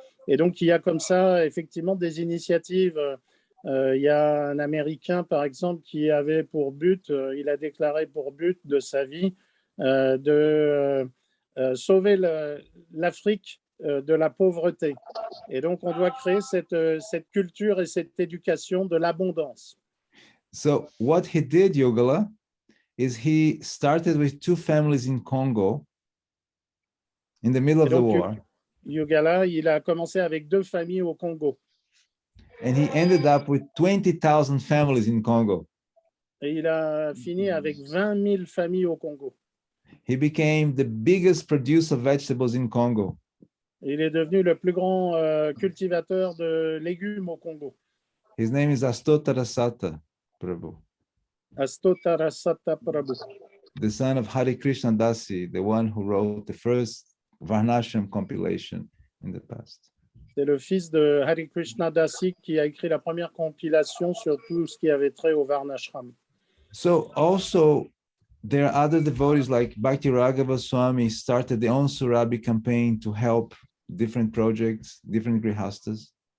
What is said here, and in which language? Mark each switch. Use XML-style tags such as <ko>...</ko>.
<fr>Et donc, il y a comme ça effectivement des initiatives. Il y a un Américain, par exemple, qui avait pour but, il a déclaré pour but de sa vie de sauver l'Afrique de la pauvreté. Et donc, on doit créer cette culture et cette éducation de l'abondance.</fr> <en>So what he did, Yogala, is he started with 2 families in Congo in the middle of the war.</en> <fr>Yogala, il a commencé avec 2 familles au Congo.</fr> <en>And he ended up with 20,000 families in Congo.</en> <fr>Et il a fini avec 20 000 familles au Congo.</fr> <en>He became the biggest producer of vegetables in Congo.</en> <fr>Il est devenu le plus grand cultivateur de légumes au Congo.</fr> <en>His name is Astotarasata Prabhu.</en> <fr>Astotarasata Prabhu.</fr> <en>The son of Hare Krishna Dasi, the one who wrote the first Varnashram compilation in the past.</en> <fr>C'est le fils de Hare Krishna Dasi qui a écrit la première compilation sur tout ce qui avait trait au Varnashram.</fr> <en>So also there are other devotees like Bhakti Raghava Swami started the own Surabi campaign to help different projects, different grihastas.</en>